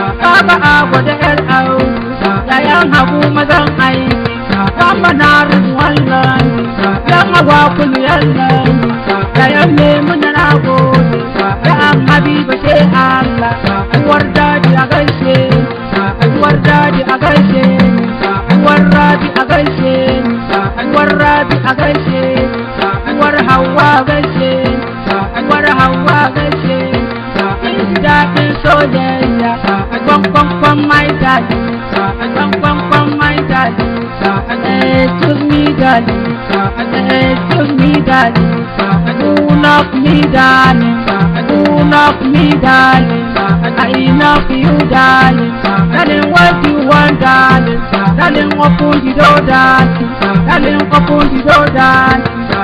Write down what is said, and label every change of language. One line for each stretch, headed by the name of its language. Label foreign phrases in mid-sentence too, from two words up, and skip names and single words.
Hausa: Baba Agwa da ƴar Audu, da ƴan Habu mazan aiki, Baba na Ridwan nan, ƴan Agwa Kulu yan nan, da ƴan Maimuna na gode, da ƴan Habiba sai Allah, uwar daji a gaishe, uwar daji a gaishe, uwar Rabi a gaishe, uwar Rabi a gaishe, uwar Hauwa a gaishe. Uwar Hauwa gaishe, daɗin soyayya, kwan, kwan, kwan,
English: my darling,
Hausa: kwan, kwan, kwan,
English: my darling, eh, to me, darling, eh, to me, darling, you love me, darling, you love me, darling, I love you, darling, darling, what you want, darling, darling, open the door, darling, darling, open the door, darling.